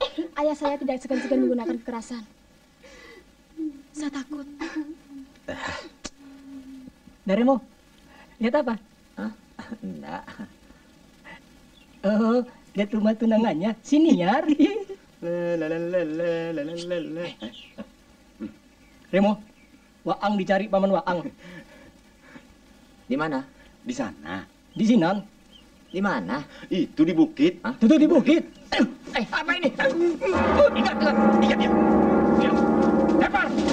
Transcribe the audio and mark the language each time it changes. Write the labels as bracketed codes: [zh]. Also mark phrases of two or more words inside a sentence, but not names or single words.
[id] Ayah saya tidak segan-segan menggunakan kekerasan. Saya takut. Nah, Remo, lihat apa? Hah? Enggak. Oh, lihat rumah tunangannya, Siniar. Remo, Waang dicari paman Waang. Di mana? Di sana. Di Sinan. Di mana? Itu di bukit. Itu di bukit. Apa ini? Ingat. Diam. Lempar.